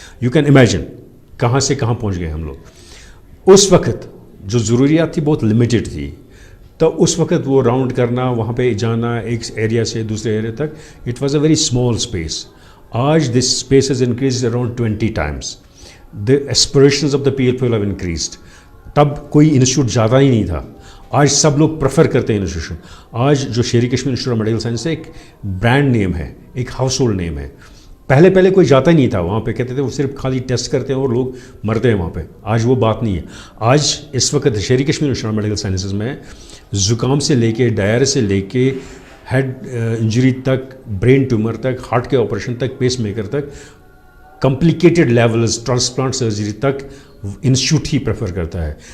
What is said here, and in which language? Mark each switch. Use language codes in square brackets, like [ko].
[en] you can imagine [ur] کہاں سے کہاں پہنچ گئے ہم لوگ. اس وقت جو ضروریات تھی بہت لمیٹڈ تھی. تو اس وقت وہ راؤنڈ کرنا, وہاں پہ جانا ایک ایریا سے دوسرے ایریا تک, [en] It was a very small space. آج this space has increase around 20 times. The aspirations of the people have increased. [ur] تب کوئی انسٹیٹیوٹ زیادہ ہی نہیں تھا, آج سب لوگ پریفر کرتے ہیں انسٹیٹیوشن. آج جو شیری Kashmir institute of medical science ہے ایک برانڈ نیم ہے, ایک ہاؤس ہولڈ نیم ہے. پہلے کوئی جاتا ہی نہیں تھا وہاں پہ, کہتے تھے وہ صرف خالی ٹیسٹ کرتے ہیں اور لوگ مرتے ہیں وہاں پہ. آج وہ بات نہیں ہے. آج اس وقت شیری Kashmir institute of medical sciences میں زکام سے لے کے, ڈائر سے لے کے, ہیڈ انجری تک, برین ٹیومر تک, ہارٹ کے آپریشن تک, پیس میکر تک, کمپلیکیٹڈ لیولز, ٹرانسپلانٹ سرجری تک انسٹیٹیوٹ ہی پریفر کرتا ہے.